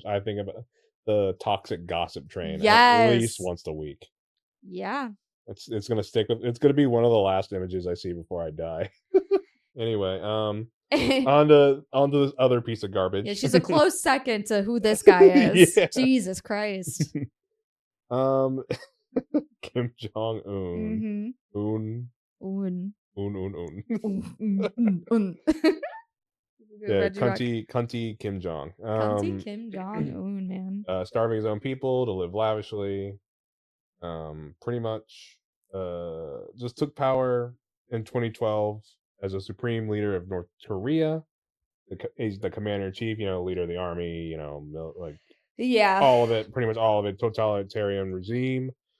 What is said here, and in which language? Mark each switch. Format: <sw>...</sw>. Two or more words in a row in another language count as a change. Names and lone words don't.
<en>I think about the toxic gossip train at least once a week. Yeah. It's gonna stick with. It's gonna be one of the last images I see before I die. Anyway, on to this other piece of garbage. Yeah, she's a close second to who this guy is. Yeah. Jesus Christ. Kim Jong Un. Yeah, cunty Kim Jong. Cunty Kim Jong Un, man. Starving his own people to live lavishly. Pretty much just took power in 2012 as a supreme leader of North Korea. He's the commander-in-chief, leader of the army, like all of it, pretty much all of it, totalitarian regime.</en>